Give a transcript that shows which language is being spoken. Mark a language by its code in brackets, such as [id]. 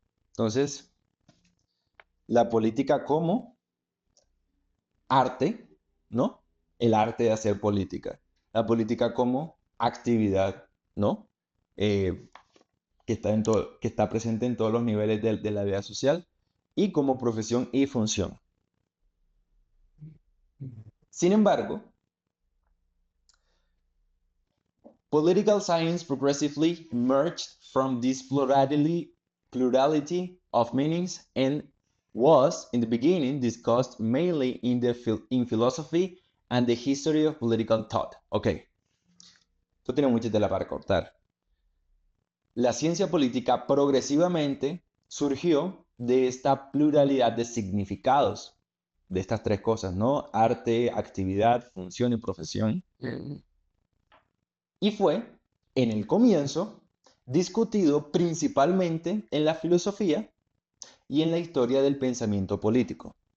[es] Entonces, la política como arte, ¿no? El arte de hacer política. La política como actividad, ¿no? Eh, que está presente en todos los niveles de la vida social y como profesión y función. [en] Sin embargo, political science progressively emerged from this plurality of meanings and was, in the beginning, discussed mainly in philosophy and the history of political thought. [es] Ok, esto tiene mucha tela para cortar. La ciencia política progresivamente surgió de esta pluralidad de significados, de estas 3 cosas, ¿no? Arte, actividad, función y profesión. Y fue, en el comienzo, discutido principalmente en la filosofía y en la historia del pensamiento político.